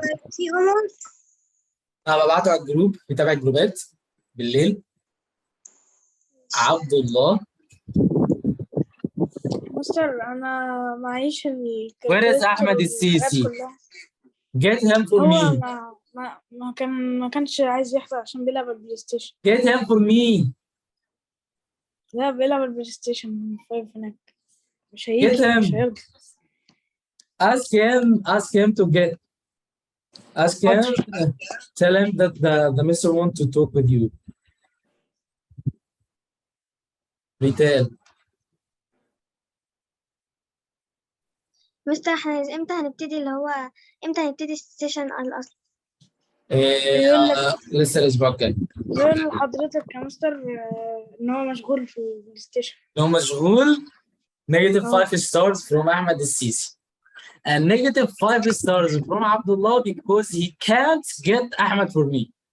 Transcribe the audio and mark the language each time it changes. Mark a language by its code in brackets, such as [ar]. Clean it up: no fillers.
[ar] في [en] homework؟ [ar] أنا ببعته على الجروب بتابع الجروبات بالليل. عبد الله. مستر أنا معيش [en] Where is أحمد السيسي? Get him for me. [ar] ما كانش عايز يحضر عشان بيلعب البلاي ستيشن. [en] Get him for me. [ar] لا بيلعب البلاي ستيشن 5 هناك. مش هيجي. [en] Get him. [ar] مش هيرضى. [en] Ask him to get. Ask him. Tell him that the mister want to talk with you. [ar] ريتال. مستر احنا امتى هنبتدي امتى هنبتدي السيشن الاصلي؟ لسه الاسبوع الجاي. يقول لحضرتك يا مستر ان هو مشغول في الستيشن. لو مشغول [en] negative 5 stars from أحمد السيسي and negative 5 stars from عبد الله because he can't get أحمد for me.